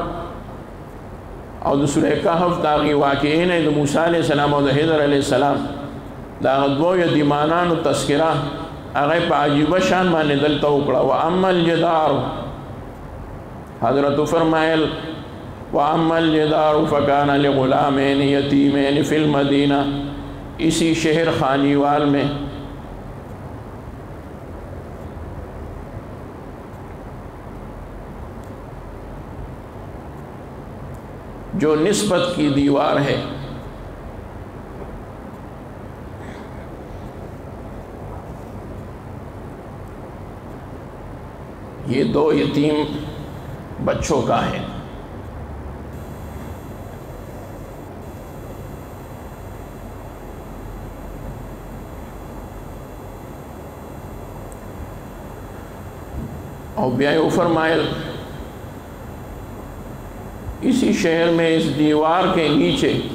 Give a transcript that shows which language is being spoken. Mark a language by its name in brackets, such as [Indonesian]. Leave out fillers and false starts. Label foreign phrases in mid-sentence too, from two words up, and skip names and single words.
[Pashto] او د سوره کهف د هغې واقعې نه د موسی [Arabic] علیه السلام [Pashto] او د حضر [Arabic] علیه السلام [Pashto] د هغه دوو یتیمانانو تذکره هغه یې په عجیبه شان باندې دلته وکړه [Arabic] واما الجدار [Pashto] حضرت فرمایل [Arabic] واما الجدار فکان لغلامین یتیمین فی المدینہ [Urdu] اسی شہر خانیوال میں جو نسبت کی دیوار ہے یہ دو یتیم بچوں کا ہے اور بیایو فرمائل اسی شہر میں اس دیوار کے نیچے